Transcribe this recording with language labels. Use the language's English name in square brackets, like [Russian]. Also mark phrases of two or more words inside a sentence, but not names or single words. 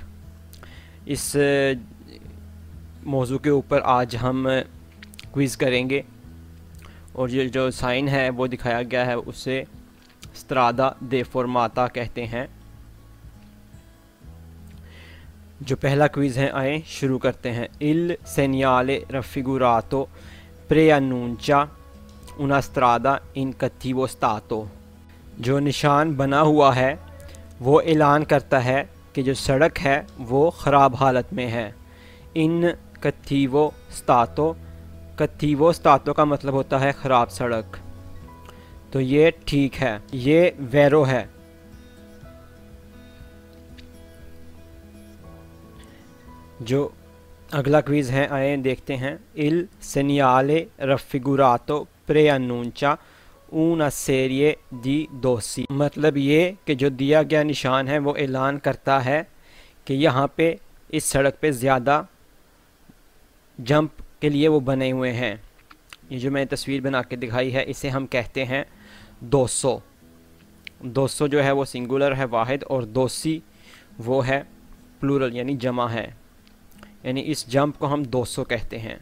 [Hindi] इस मौजू के ऊपर आज हम क्विज़ करेंगे और ये जो साइन है वो दिखाया गया है उसे [Italian] strada deformata [Hindi] कहते हैं। जो पहला क्विज़ है आए शुरू करते हैं। [Italian] il segnale raffigurato preannuncia una strada in cattivo stato। [Hindi] जो निशान बना हुआ है वो ऐलान करता है कि जो सड़क है वो ख़राब हालत में है। [Italian] in cattivo stato, cattivo stato [Hindi] का मतलब होता है ख़राब सड़क, तो ये ठीक है। ये वेरो है। जो अगला क्विज़ है आए देखते हैं। [Italian] il segnale raffigurato preannuncia una serie di dosi, [Hindi] मतलब ये कि जो दिया गया निशान है वो ऐलान करता है कि यहाँ पे इस सड़क पे ज़्यादा जंप के लिए वो बने हुए हैं। ये जो मैंने तस्वीर बना के दिखाई है इसे हम कहते हैं 200। 200 जो है वो सिंगुलर है, वाहिद, और दोसी वो है प्लूरल यानी जमा है, यानी इस जंप को हम 200 कहते हैं।